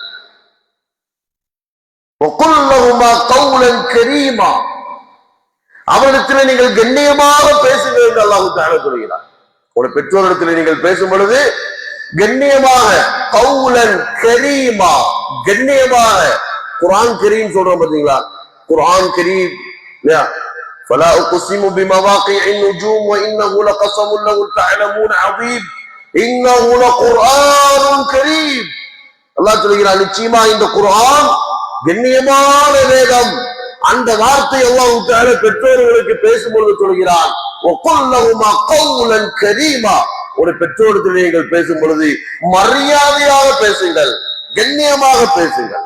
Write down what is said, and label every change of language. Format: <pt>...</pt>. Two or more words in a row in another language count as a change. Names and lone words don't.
<ar>وقل لهما قولا كريما,</ar> <ta>அவரிடத்தில் நீங்கள் கண்ணியமாக பேசுங்கள் என்று அல்லாஹ் தஆலா சொல்கிறார். உங்களுடைய பெற்றோரிடத்தில் நீங்கள் பேசும் பொழுது கண்ணியமாக,</ta> <ar>قولا كريما,</ar> <ta>கண்ணியமாக. குர்ஆன் கரீம் சொல்றோம் பாத்தீங்களா, குர்ஆன் கரீம்.</ta> <ar>فلا اقسم بمواقع النجوم وانه لقسم لو تعلمون عظيم انه لقرآن كريم.</ar> <ta>அல்லாஹ் சொல்கிறார், நிச்சயமா இந்த குர்ஆன் கண்ணியமான வேதம். அந்த வார்த்தை அல்லாஹ் தஆலா பெற்றோர்களுக்கு பேசும்பொழுது சொல்கிறான்,</ta> <ar>وقل لهما قولا كريما,</ar> <ta>ஒரு பெற்றோருக்கு நீங்கள் பேசும் பொழுது மரியாதையாக பேசுங்கள், கண்ணியமாக பேசுங்கள்.</ta>